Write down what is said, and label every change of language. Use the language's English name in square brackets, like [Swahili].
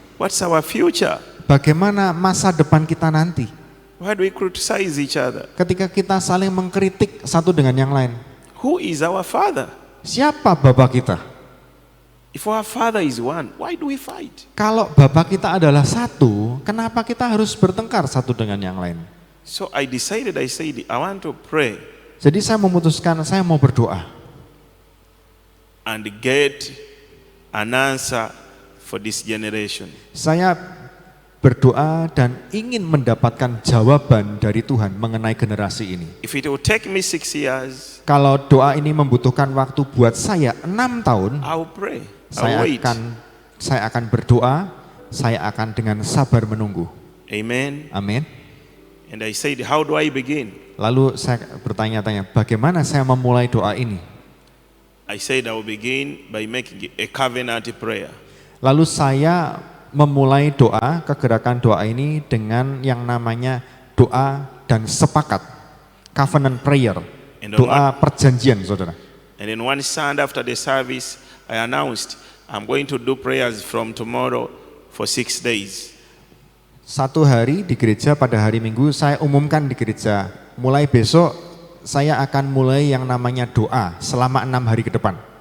[English] What's our future? [Indonesian] bagaimana masa depan kita nanti [English] Why do we criticize each other? [Indonesian] ketika kita saling mengkritik satu dengan yang lain? [English] Who is our father? [Indonesian] Siapa Bapa kita? [English] If our father is one, why do we fight? [Indonesian] Kalau Bapa kita adalah satu, kenapa kita harus bertengkar satu dengan yang lain? [English] So I said, I want to pray [Indonesian] Jadi saya memutuskan saya mau berdoa [English] and get an answer for this generation. [Indonesian] Saya berdoa dan ingin mendapatkan jawaban dari Tuhan mengenai generasi ini. [English] If it will take me 6 years, [Indonesian] Kalau doa ini membutuhkan waktu buat saya 6 tahun, [English] I will pray. I [Indonesian] saya [English] will wait. [Indonesian] akan berdoa, saya akan dengan sabar menunggu. [English] Amen. [Indonesian] Amin. [English] And I said, how do I begin? [Indonesian] Lalu saya bertanya-tanya, bagaimana saya memulai doa ini? [English] I said I will begin by making a covenant prayer. [Indonesian] Lalu saya memulai doa, kegerakan doa ini dengan yang namanya doa dan sepakat, [English] covenant prayer, And [Indonesian] doa perjanjian, saudara. [English] And then one Sunday after the service, I announced I'm going to do prayers from tomorrow for 6 days. [Indonesian] Satu hari di gereja pada hari Minggu saya umumkan di gereja, mulai besok saya akan mulai yang namanya doa selama 6 hari ke depan.